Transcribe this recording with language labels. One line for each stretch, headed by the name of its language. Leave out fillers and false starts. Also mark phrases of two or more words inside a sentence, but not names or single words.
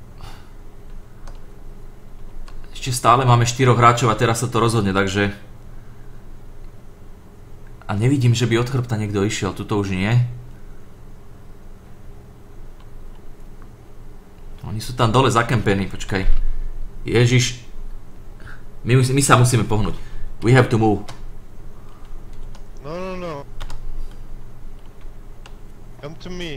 Slovak: Ešte stále máme 4 hráčov a teraz sa to rozhodne, takže... A nevidím, že by od chrbta niekto išiel, tuto už nie. Oni sú tam dole zakempení, počkaj. Ježiš. My sa musíme pohnúť.
English: We have to move. No, no, no. Come to me.